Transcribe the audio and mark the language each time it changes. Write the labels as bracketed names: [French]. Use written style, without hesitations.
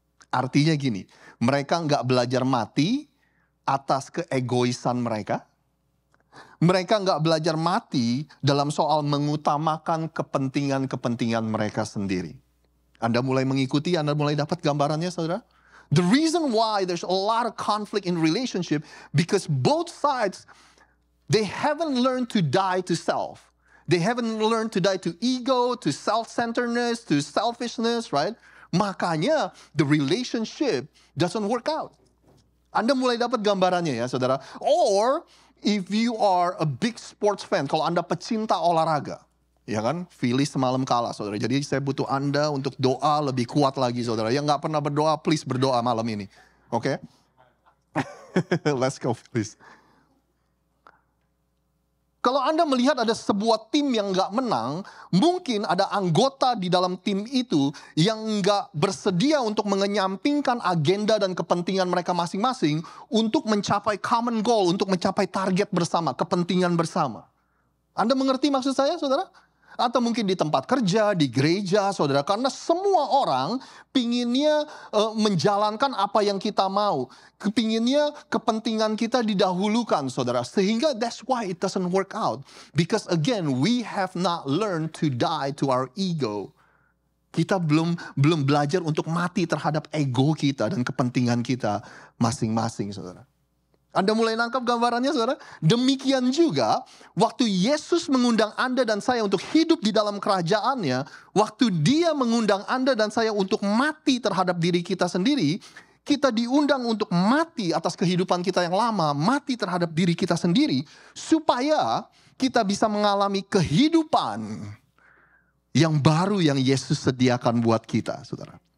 [Indonesian] Artinya gini, mereka enggak belajar mati atas keegoisan mereka. Mereka enggak belajar mati dalam soal mengutamakan kepentingan-kepentingan mereka sendiri. Anda mulai mengikuti, Anda mulai dapat gambarannya, saudara? [English] The reason why there's a lot of conflict in relationship because both sides, they haven't learned to die to self. They haven't learned to die to ego, to self-centeredness, to selfishness, right? [Indonesian] Makanya [English] the relationship doesn't work out. [Indonesian] Anda mulai dapat gambarannya ya, saudara. [English] Or if you are a big sports fan, [Indonesian] kalau Anda pecinta olahraga, ya kan, Phillies semalam kalah, saudara. Jadi saya butuh Anda untuk doa lebih kuat lagi, saudara. Yang nggak pernah berdoa, please berdoa malam ini. Oke? [English] Let's go, [Indonesian] Phillies. Kalau Anda melihat ada sebuah tim yang nggak menang, mungkin ada anggota di dalam tim itu yang nggak bersedia untuk mengenyampingkan agenda dan kepentingan mereka masing-masing untuk mencapai [English] common goal, [Indonesian] untuk mencapai target bersama, kepentingan bersama. Anda mengerti maksud saya, saudara? Atau mungkin di tempat kerja, di gereja, saudara. Karena semua orang pinginnya menjalankan apa yang kita mau. Kepinginnya kepentingan kita didahulukan, saudara. Sehingga [English] that's why it doesn't work out. Because again, we have not learned to die to our ego. [Indonesian] Kita belum belajar untuk mati terhadap ego kita dan kepentingan kita masing-masing, saudara. Anda mulai nangkap gambarannya, saudara? Demikian juga, waktu Yesus mengundang Anda dan saya untuk hidup di dalam kerajaannya, waktu Dia mengundang Anda dan saya untuk mati terhadap diri kita sendiri, kita diundang untuk mati atas kehidupan kita yang lama, mati terhadap diri kita sendiri, supaya kita bisa mengalami kehidupan yang baru yang Yesus sediakan buat kita, saudara.